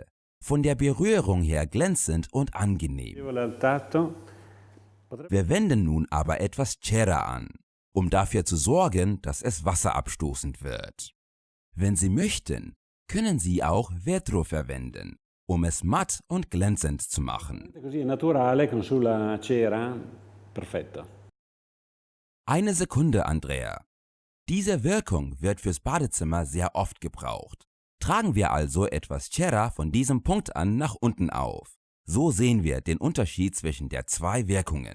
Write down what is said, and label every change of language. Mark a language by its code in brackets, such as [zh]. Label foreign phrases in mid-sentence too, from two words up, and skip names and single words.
[de] Von der Berührung her glänzend und angenehm. [it] Al tatto. [de] Wir wenden nun aber etwas Cera an, um dafür zu sorgen, dass es wasserabstoßend wird. Wenn Sie möchten, können Sie auch Vetro verwenden, um es matt und glänzend zu machen. [it] Così naturale con sulla cera, perfetto. [de] Eine Sekunde, Andrea. Diese Wirkung wird fürs Badezimmer sehr oft gebraucht. Tragen wir also etwas Cera von diesem Punkt an nach unten auf. So sehen wir den Unterschied zwischen der zwei Wirkungen.